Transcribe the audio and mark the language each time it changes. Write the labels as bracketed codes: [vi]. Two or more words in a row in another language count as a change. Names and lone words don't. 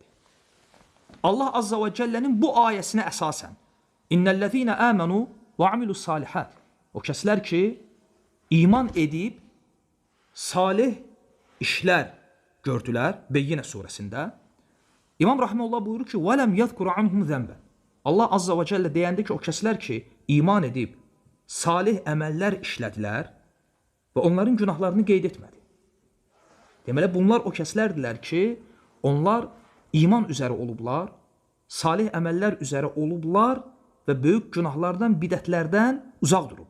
[az] Allah [ar] عز وجل [az] bu ayəsinə əsasən [ar] إن الذين آمنوا وعملوا الصالحات. [az] O kəslər ki, iman edib salih işlər gördülər Beyyinə surəsində. İmam Rahimullah buyurur ki, [ar] وَلَمْ يَذْكُرَ عَنْهُمْ ذَنْبًا. [az] Allah [ar] عز وجل [az] deyəndə ki, o kəslər ki, iman edib salih əməllər işlədilər və onların günahlarını qeyd etmədi. Deməli, bunlar o kəslərdilər ki, onlar iman üzəri olublar, salih əməllər üzəri olublar və böyük günahlardan, bidətlərdən uzaq durublar.